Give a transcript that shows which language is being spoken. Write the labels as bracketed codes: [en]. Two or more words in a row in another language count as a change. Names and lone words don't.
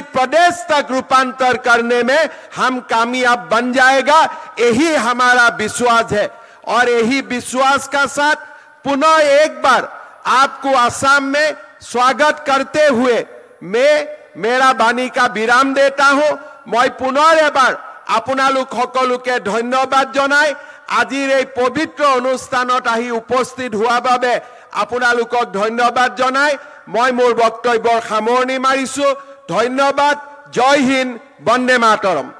[hi] प्रदेश तक रूपांतर करने में हम कामयाब बन जाएगा यही हमारा विश्वास है और यही विश्वास का साथ पुनः एक बार आपको असम में स्वागत करते हुए मैं मेरा वाणी का विराम देता हूं मैं पुनः एक बार [as] আপোনালোক সকলোকে ধন্যবাদ জনাই আজিৰ এই পবিত্ৰ অনুষ্ঠানত আহি উপস্থিত হোৱাৰ বাবে আপোনালোকক ধন্যবাদ জনাই মই মোৰ বক্তব্যৰ সামৰণি মাৰিছো ধন্যবাদ [hi] जय हिंद वंदे मातरम